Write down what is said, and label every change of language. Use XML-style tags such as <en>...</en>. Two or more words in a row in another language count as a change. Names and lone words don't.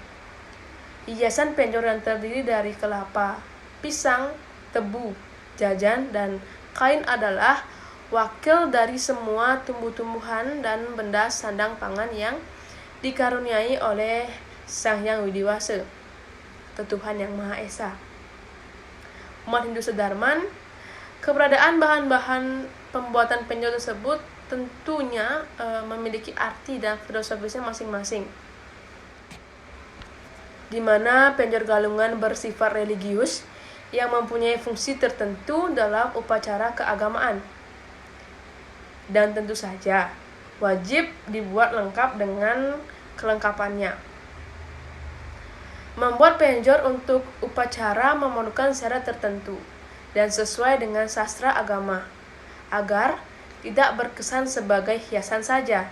<id>Hiasan penjor yang terdiri dari kelapa, pisang, tebu, jajan, dan kain adalah wakil dari semua tumbuh-tumbuhan dan benda sandang pangan yang dikaruniai oleh Sang Hyang Widiwasa, Tuhan Yang Maha Esa. Umat Hindu Sedarman, keberadaan bahan-bahan pembuatan penjor tersebut tentunya memiliki arti dan filosofisnya masing-masing, di mana penjor galungan bersifat religius yang mempunyai fungsi tertentu dalam upacara keagamaan. Dan tentu saja wajib dibuat lengkap dengan kelengkapannya. Membuat penjor untuk upacara memerlukan syarat tertentu dan sesuai dengan sastra agama, agar tidak berkesan sebagai hiasan saja.</id>